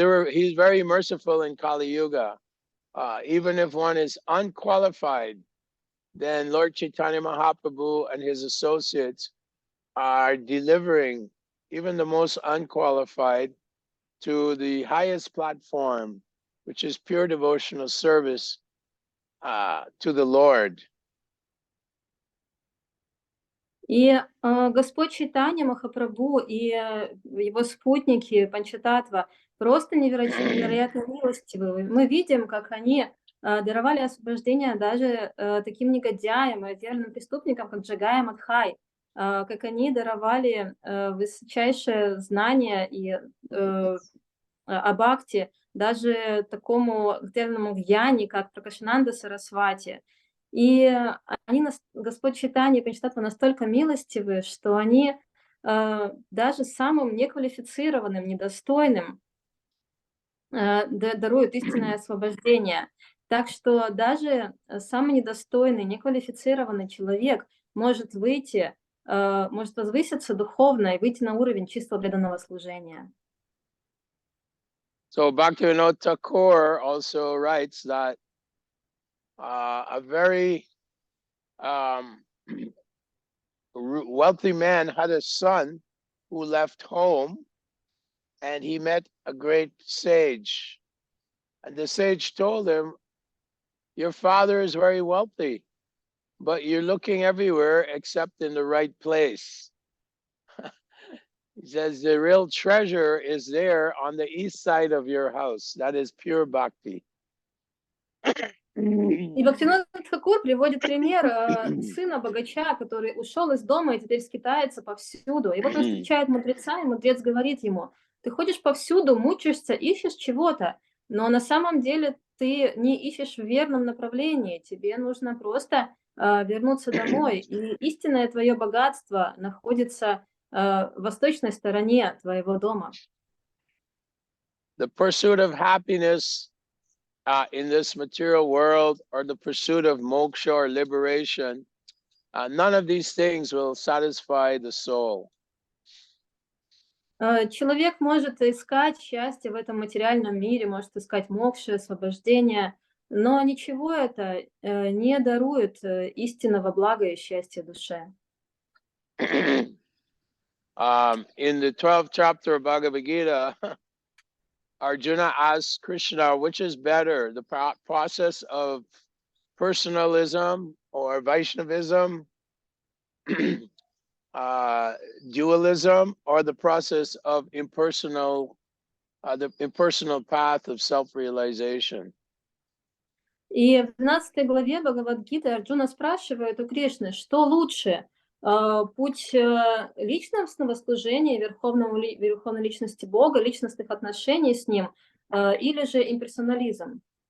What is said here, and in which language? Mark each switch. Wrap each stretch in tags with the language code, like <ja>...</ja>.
<en>He's very merciful in Kali Yuga. Even if one is unqualified, then Lord Chaitanya Mahaprabhu and his associates are delivering even the most unqualified to the highest platform, which is pure devotional service to the Lord.</en> <ru>И Господь Чайтанья Махапрабху и его спутники Панчататтва просто невероятно милостивы. Мы видим, как они даровали освобождение даже таким негодяям и верным преступникам, как Джагая Мадхай, как они даровали высочайшее знание и о бхакти даже такому верному гьяни, как Пракашананда Сарасвати. И Господь Чайтанья и Панчататтва настолько милостивы, что они даже самым неквалифицированным, недостойным даруют истинное освобождение. Так что даже самый недостойный, неквалифицированный человек может возвыситься духовно и выйти на уровень чистого преданного служения.</ru> <en>So Bhaktivinoda Thakur also writes that a very wealthy man had a son who left home, and he met a great sage. And the sage told him, your father is very wealthy, but you're looking everywhere except in the right place. He says the real treasure is there on the east side of your house. That is pure bhakti.</en> <ru>И Бхактивинода Тхакур приводит пример сына богача, который ушел из дома и теперь скитается повсюду. И вот он встречает мудреца, и мудрец говорит ему: ты ходишь повсюду, мучаешься, ищешь чего-то, но на самом деле ты не ищешь в верном направлении, тебе нужно просто вернуться домой. И истинное твое богатство находится в восточной стороне твоего дома.</ru> <en>The pursuit of happiness in this material world, or the pursuit of moksha or liberation, none of these things will satisfy the soul.</en> <ru>Человек может искать счастье в этом материальном мире, может искать мокши, освобождение, но ничего это не дарует истинного блага и счастья душе.</ru> <en>In the 12th chapter of Bhagavad Gita, Arjuna asks Krishna, which is better, the process of personalism or Vaishnavism, dualism, or the process of the impersonal path of self-realization.</en> <ru>И в 12 главе Бхагавад-гиты Арджуна спрашивает у Кришны, что лучше, путь личностного служения верховной личности Бога, личностных отношений с Ним, или же имперсонализм.</ru>